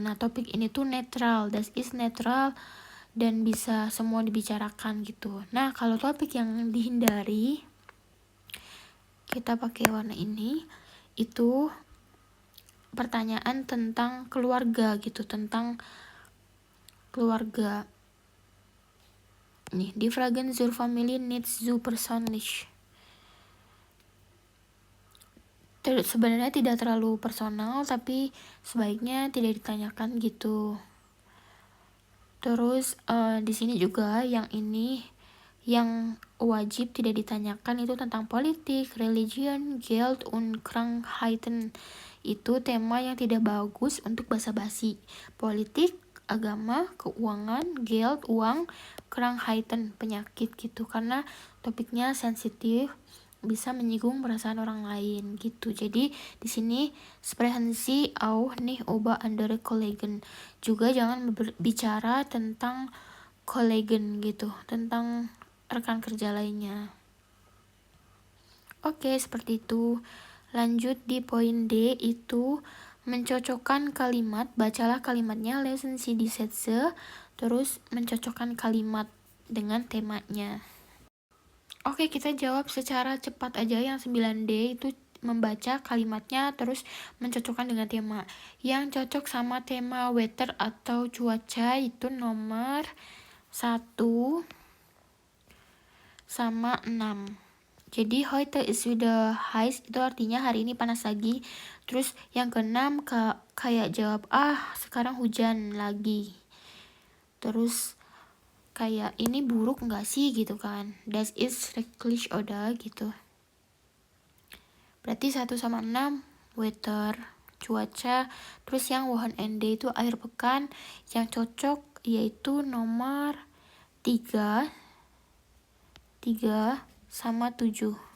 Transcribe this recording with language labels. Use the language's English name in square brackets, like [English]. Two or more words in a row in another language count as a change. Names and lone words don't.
[Indonesian] Nah, topik ini tuh netral, [German] das is netral, [Indonesian] dan bisa semua dibicarakan gitu. Nah, kalau topik yang dihindari, kita pakai warna ini, itu pertanyaan tentang keluarga gitu, tentang keluarga. Nih, [German] die Fragen zur Familie nicht so persönlich. [Indonesian] Sebenarnya tidak terlalu personal, tapi sebaiknya tidak ditanyakan gitu. Terus di sini juga yang ini yang wajib tidak ditanyakan itu tentang politik, [German] religion, Geld und Krankheiten. [Indonesian] Itu tema yang tidak bagus untuk basa-basi. Politik, agama, keuangan, Geld, uang, Krankheiten, penyakit gitu, karena topiknya sensitif, bisa menyinggung perasaan orang lain gitu. Jadi di sini [German] sprechen Sie auch nicht über andere Kollegen. [Indonesian] Juga jangan berbicara tentang Kollegen gitu, tentang rekan kerja lainnya. Oke, seperti itu. Lanjut di poin D itu mencocokkan kalimat, bacalah kalimatnya, [German] lesen Sie die Sätze, [Indonesian] terus mencocokkan kalimat dengan temanya. Oke, kita jawab secara cepat aja. Yang 9D itu membaca kalimatnya terus mencocokkan dengan tema. Yang cocok sama tema weather atau cuaca itu nomor 1 sama 6. Jadi [German] heute ist wieder heiß [Indonesian] itu artinya hari ini panas lagi. Terus yang ke-6 kayak jawab sekarang hujan lagi. Terus kayak ini buruk nggak sih gitu kan. [German] Das ist schrecklich oder gitu. [Indonesian] Berarti 1 sama 6 weather, cuaca. Terus yang Wochenende itu akhir pekan. Yang cocok yaitu nomor 3 sama 7.